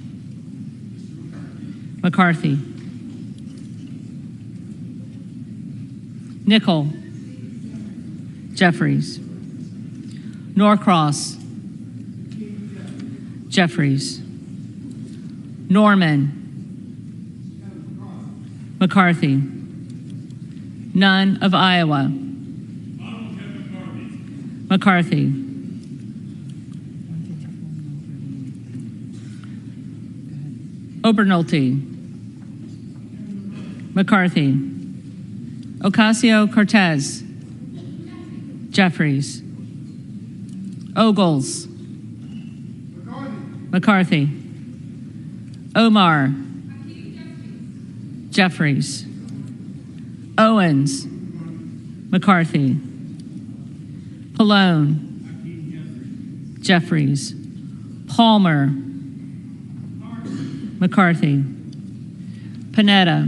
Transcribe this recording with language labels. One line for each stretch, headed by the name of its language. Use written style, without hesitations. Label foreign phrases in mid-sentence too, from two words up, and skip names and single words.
English: McCarthy. Nickel. Jeffries. Norcross. Jeffries. Norman. McCarthy. None of Iowa. McCarthy. Obernolte. McCarthy. Ocasio-Cortez. Jeffries. Ogles. McCarthy. Omar. Jeffries. Owens. McCarthy. Pallone. Jeffries. Palmer. McCarthy. Panetta.